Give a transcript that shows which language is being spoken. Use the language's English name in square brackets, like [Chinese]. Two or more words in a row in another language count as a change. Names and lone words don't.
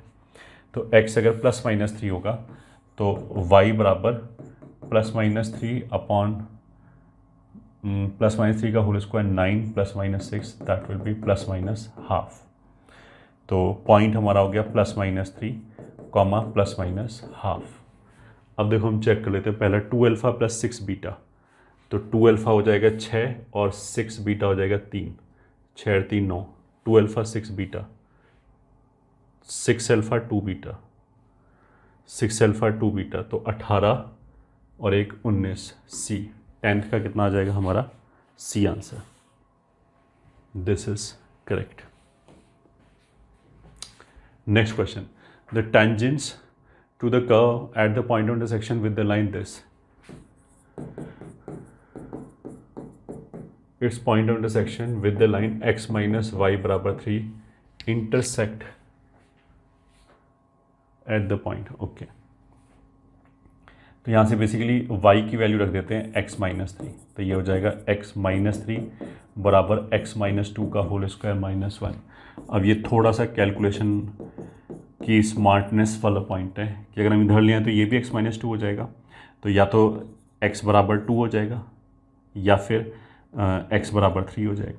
[Hindi] तो x अगर +-3 होगा तो y बराबर +-3 अपॉन +-3 का [English] whole square [Hindi] 9 +-6 [English] that will be [Hindi] ±½ तो पॉइंट हमारा हो गया +-3, +-½ अब देखो हम चेक कर लेते हैं। पहला 2α + 6β, तो 2α हो जाएगा 6 और 6β हो जाएगा 3, 6 और 3 9, 2α 6β, 6α 2β, 6α 2β, तो 18 और 1 19 सी। 10th का कितना आ जाएगा हमारा [English] C answer. this is correct. next question, the tangents to the curve at the point of intersection with the line this. Its point of intersection with the line x minus y बराबर 3 intersect at the point. Okay. [Hindi] तो यहाँ से बेसिकली y की वैल्यू रख देते हैं x -3, तो ये हो जाएगा x -3 बराबर x -2 का [English] whole square [Hindi] -1। अब ये थोड़ा सा कैलकुलेशन की स्मार्टनेस वाला पॉइंट है कि अगर हम इधर लें तो ये भी x -2 हो जाएगा, तो या तो x बराबर 2 हो जाएगा या फिर x बराबर 3 हो जाएगा।